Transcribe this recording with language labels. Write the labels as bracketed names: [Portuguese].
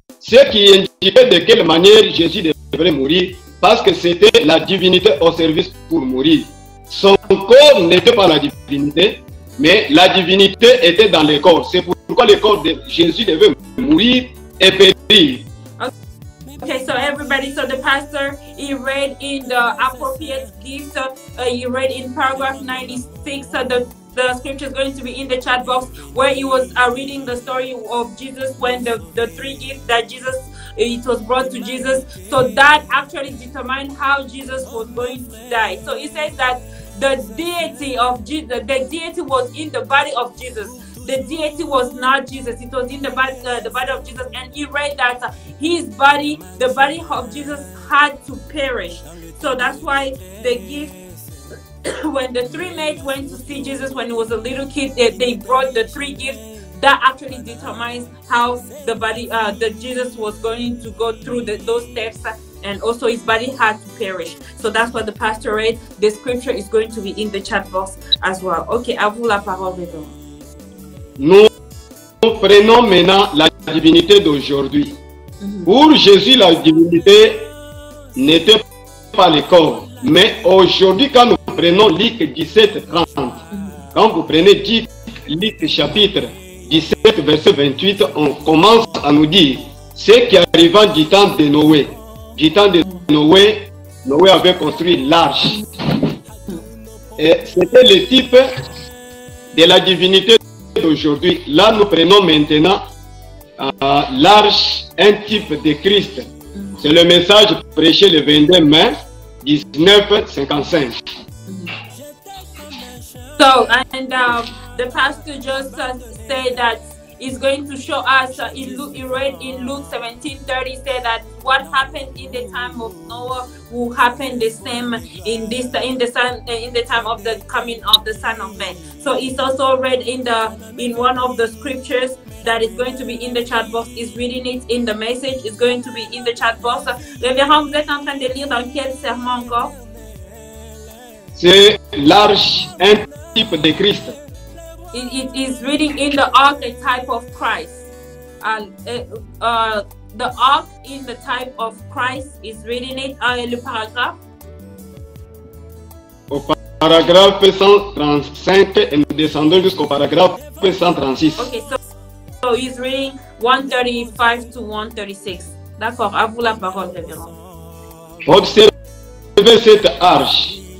[French] Ce qui indiquait de quelle manière Jésus devrait mourir, parce que c'était la divinité au service pour mourir. Son corps n'était pas la divinité, mais la divinité était dans le corps. C'est pourquoi le corps de Jésus devait mourir et périr. [English] Okay, so everybody, so the pastor, he read in the appropriate gifts, he read in paragraph 96, the scripture is going to be in the chat box, where he was reading the story of Jesus when the three gifts that Jesus, it was brought to Jesus. So that actually determined how Jesus was going to die. So he says that the deity of Jesus, the deity was in the body of Jesus. The deity was not Jesus, it was in the body of Jesus. And he read that his body, the body of Jesus, had to perish. So that's why the gift, when the three maids went to see Jesus when he was a little kid, they brought the three gifts. That actually determines how the body, that Jesus was going to go through those steps, and also his body had to perish. So that's what the pastor read. The scripture is going to be in the chat box as well. [French] Okay, à vous la parole, Védon. Nous prenons maintenant la divinité d'aujourd'hui. Pour Jésus, la divinité n'était pas le corps. Mais aujourd'hui, quand nous prenons Luc 17:30, quand vous prenez Luc chapitre 17, verset 28, on commence à nous dire ce qui arriva du temps de Noé. Du temps de Noé, Noé avait construit l'arche. Et c'était le type de la divinité d'aujourd'hui. Là, nous prenons maintenant l'arche, un type de Christ. C'est le message prêché le 22 mai 1955. [English] So, and the pastor just said that is going to show us in Luke 17:30 said that what happened in the time of Noah will happen the same in the time of the coming of the Son of Man. So it's also read in one of the scriptures that is going to be in the chat box. Is reading it in the message. It's going to be in the chat box. [French] Révérend, vous êtes en train de lire dans quel serment encore? C'est l'arche, un type de Christ. [English] It is reading in the archetype of Christ. The ark in the type of Christ is reading it. [French] Le paragraphe. Au paragraphe 135 et nous descendons jusqu'au paragraphe 136. [English] Okay, so he's reading 135 to 136. [French] D'accord, à vous la parole, révérend. Observez cette arche.